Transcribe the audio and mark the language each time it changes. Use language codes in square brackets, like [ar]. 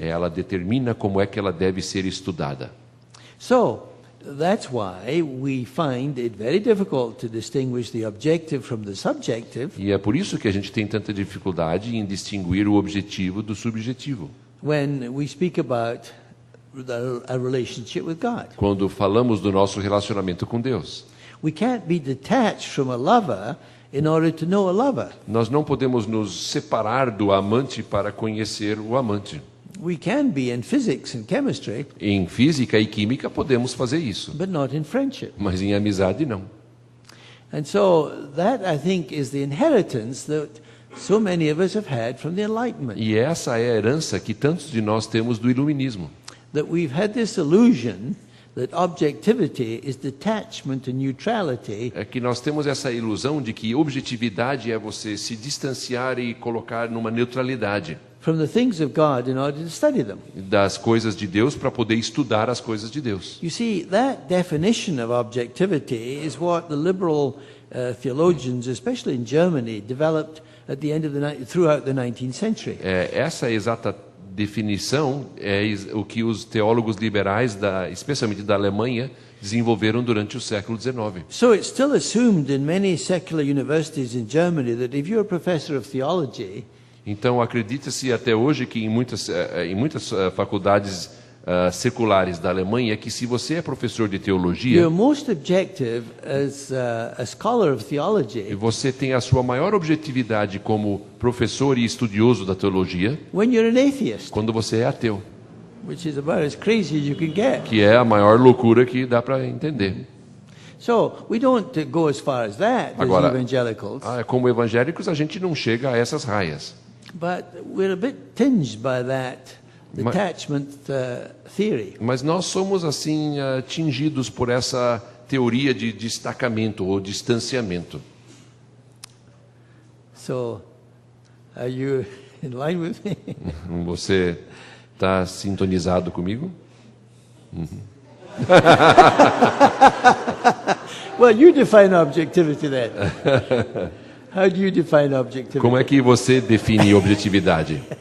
[pt] Ela determina como é que ela deve ser estudada. [en] So that's why we find it very difficult to distinguish the objective from the subjective [pt] E é por isso que a gente tem tanta dificuldade em distinguir o objetivo do subjetivo. [en] when we speak about a relationship with God. [pt] Quando falamos do nosso relacionamento com Deus, [en] We can't be detached from a lover in order to know a lover. [pt] nós não podemos nos separar do amante para conhecer o amante. [en] We can be in physics and chemistry, [pt] Em física e química podemos fazer isso, [en] but not in friendship. [pt] mas em amizade não. [en] And so that, I think, is the inheritance that so many of us have had from the Enlightenment. [pt] E essa é a herança que tantos de nós temos do iluminismo. [en] That we've had this illusion that objectivity is detachment and neutrality [pt] É que nós temos essa ilusão de que objetividade é você se distanciar e colocar numa neutralidade [en] from the things of God in order to study them. [pt] das coisas de Deus para poder estudar as coisas de Deus. [en] You see, that definition of objectivity is what the liberal theologians, especially in Germany, developed at the end of throughout the 19th century. [pt] Essa exata definição é o que os teólogos liberais, especialmente da Alemanha, desenvolveram durante o século XIX. [en] So it's still assumed in many secular universities in Germany that if you're a professor of theology, [pt] Então, acredita-se até hoje que em muitas faculdades seculares da Alemanha, que se você é professor de teologia, [en] you're most objective as a scholar of theology [pt] você tem a sua maior objetividade como professor e estudioso da teologia [en] when you're an atheist, [pt] quando você é ateu, [en] which is about as crazy as you can get. [pt] que é a maior loucura que dá para entender. [en] So we don't go as far as that [pt] Agora, [en] as evangelicals, [pt] como evangélicos, a gente não chega a essas raias. [en] but we're a bit tinged by that detachment theory. [pt] Mas nós somos assim atingidos por essa teoria de destacamento ou distanciamento. [en] So, are you in line with me? [pt] Você está sintonizado comigo? [en] Well, you define objectivity then. How do you define objectivity? [pt] Como é que você define objetividade?